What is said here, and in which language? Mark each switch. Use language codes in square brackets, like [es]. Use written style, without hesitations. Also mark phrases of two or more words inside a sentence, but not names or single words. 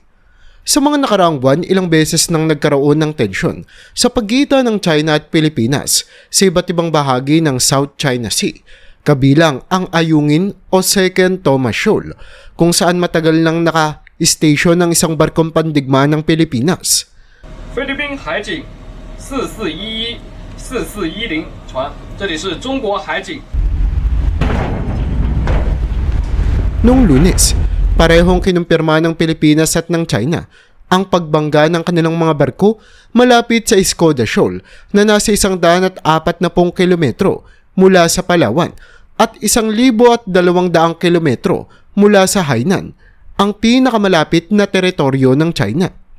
[tl] Sa mga nakaraang buwan, ilang beses nang nagkaroon ng tensyon sa pagitan ng China at Pilipinas sa iba't ibang bahagi ng South China Sea, kabilang ang Ayungin o Second Thomas Shoal, kung saan matagal nang naka-station ng isang barkong pandigma ng Pilipinas. [zh] 菲律宾海警4411、4410船，这里是中国海警。 [tl] Noong Lunes, parehong kinumpirma ng Pilipinas at ng China ang pagbangga ng kanilang mga barko malapit sa Escoda Shoal na nasa 140 kilometro mula sa Palawan at 1,200 kilometro mula sa Hainan, ang pinakamalapit na teritoryo ng China.